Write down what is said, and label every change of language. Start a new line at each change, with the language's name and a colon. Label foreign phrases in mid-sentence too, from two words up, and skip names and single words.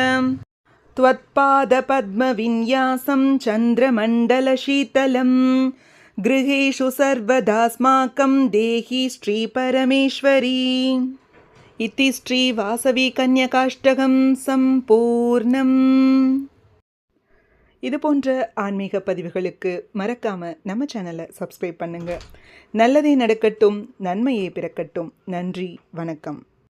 Sanskrit: त्वत्पादपद्मविन्यासं चन्द्रमण्डलशीतलं गृहेषु सर्वदास्माकं देहि श्रीपरमेश्वरी. इति श्रीवासवी कन्यकाष्टकं सम्पूर्णम्.
Tamil: இது போன்ற ஆன்மீக பதிவுகளுக்கு மறக்காம நம்ம சேனலை சப்ஸ்கிரைப் பண்ணுங்க. நல்லதே நடக்கட்டும், நன்மையே பிறக்கட்டும். நன்றி, வணக்கம்.